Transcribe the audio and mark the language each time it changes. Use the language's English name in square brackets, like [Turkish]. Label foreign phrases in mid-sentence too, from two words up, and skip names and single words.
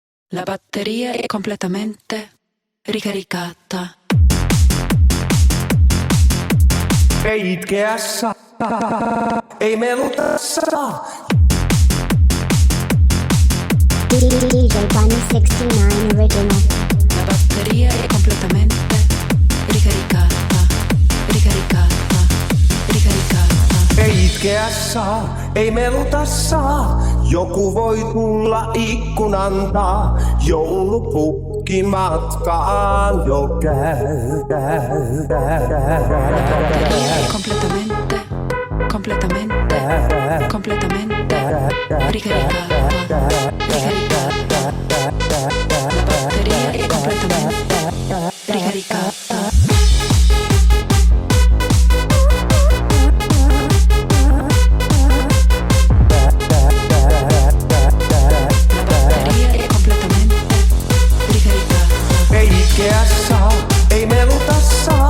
[Italian] La batteria è completamente ricaricata. [Finnish] Ei itkeä saa, ei meluta saa. DJ Bunny 69 Original. [Italian] La batteria è completamente ricaricata. Ricaricata. Ricaricata. [Finnish] Ei itkeä saa, ei meluta saa. Joku voi tulla ikkunan taa. Joulupukki matkaan jo käy. [Italian] Completamente ricaricata. Ricaricata. La batteria è completamente ricaricata. [Finnish] Ei itkeä saa, ei meluta saa.